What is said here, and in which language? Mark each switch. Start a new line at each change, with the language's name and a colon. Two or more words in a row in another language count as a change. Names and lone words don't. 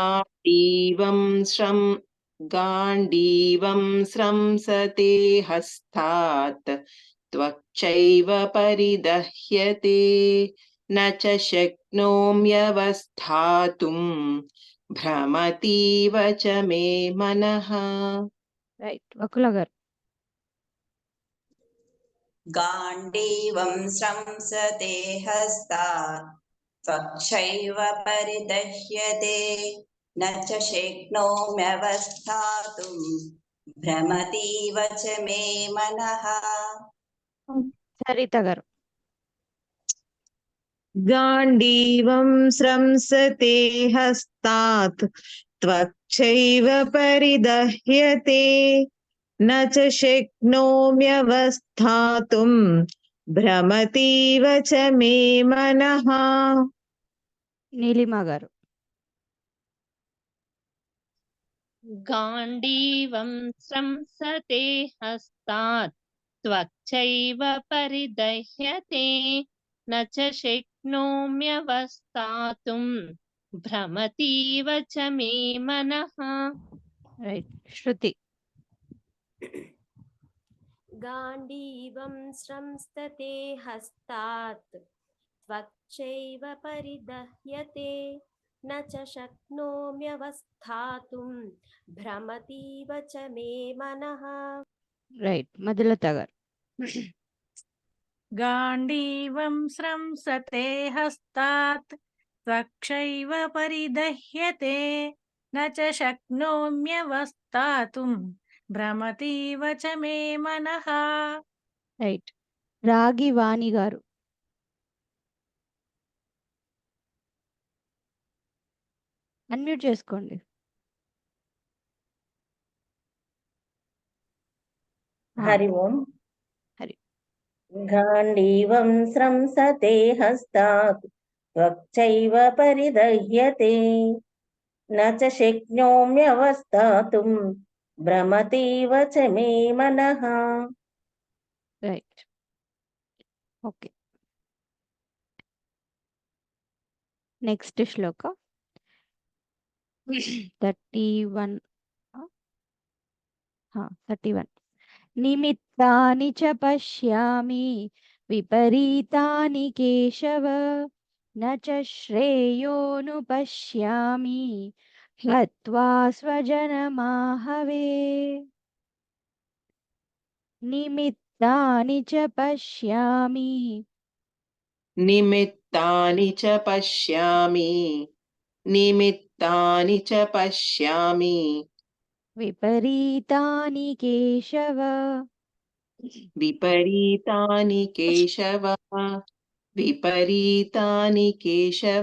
Sanskrit: गाण्डीवं स्रंसते हस्तात् त्वक्चैव परिदह्यते न च शक्नोम्यवस्थातुं भ्रमतीव च मे मनः
Telugu: రైట్ వకుల గారు.
Sanskrit: गाण्डीवं स्रंसते हस्तात् त्वक्षैव परिदह्यते न च शक्नोम्यवस्थातुं भ्रमतीव च मे मनः
Telugu: సరిత గారు.
Sanskrit: गाण्डीवं स्रंसते हस्तात् त्वक्षैव परिदह्यते न च शक्नोम्यवस्थातुं भ्रमतीव च मे मनः
Telugu: నీలిమ గారు.
Sanskrit: गाण्डीवं स्रंसते हस्तात् त्वक्चैव परिदह्यते न च शक्नोम्यवस्थातुं भ्रमतीव च मे मनः
Telugu: రైట్ శృతి.
Sanskrit: गाण्डीवं स्रंसते हस्तात् त्वच्चैव परिदह्यते न च शक्नोम्यवस्थातुं भ्रमतीव च मे मनः
Telugu: రైట్ మధులత గారు.
Sanskrit: गाण्डीवं स्रंसते हस्तात् त्वक्षैव परिदह्यते न च शक्नोम्यवस्थातुं भ्रमतीव च मे मनः
Telugu: రైట్ రాగి వాణి గారు. అన్మ్యూట్ చేసుకోండి.
Sanskrit: हरि ओम् हरि गाण्डीवं स्रंसते हस्तात् त्वक्चैव परिदह्यते न च शक्नोम्यवस्थातुं भ्रमतीव च मे मनः
English: right okay.
Telugu: నెక్స్ట్ శ్లోక 31.
Sanskrit: 31 निमित्तानि च पश्यामि विपरीतानि केशव न च श्रेयोनु पश्यामि हत्वा स्वजनमाहवे निमित्तानि च पश्यामि निमित्तानि च पश्यामि निमित्तानि च पश्यामि विपरीतानि केशव विपरीतानि केशव विपरीतानि केशव